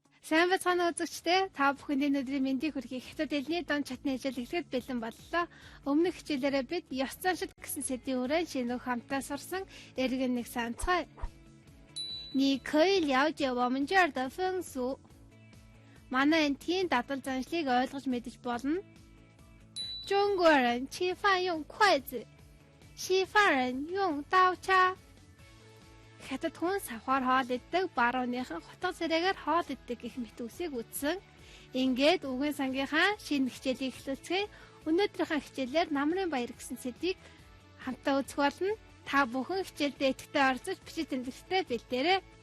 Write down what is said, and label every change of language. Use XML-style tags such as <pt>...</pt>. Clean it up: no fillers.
<mn>Сайн бацгаана үзэгчдээ. Та бүхэнд өнөөдрийн мэндийг хүргэе. Хятад хэлний дон чатны хичээл эхлэхэд бэлэн боллоо. Өмнөх хичээлээрээ бид ёс заншил гэсэн сэдвийн хүрээнд шинэ хамтаа сурсан эргэн нэг санацгай.</mn> <zh>你可以了解我们这儿的风俗.</zh> <mn>Манай энэ тийм дадал заншлыг ойлгож мэдэж болно.</mn> <zh>中国人吃饭用筷子，西方人用刀叉.</zh> <mn>Хятад хүн савхаар хоол иддэг, барууныхан хутга царайгаар хоол иддэг гэх мэт үсийг үзсэн. Ингээд үгийн сангийнхаа шинэ хичээлийг эхлүүлцгээе. Өнөөдрийнхээ хичээлээр намрын баяр гэсэн сэдвийг хамтаа үзэх болно. Та бүхэн хичээлдээ идэвхтэй орцож бичиж тэмдэглэхдээ бэлдээрэй.</mn>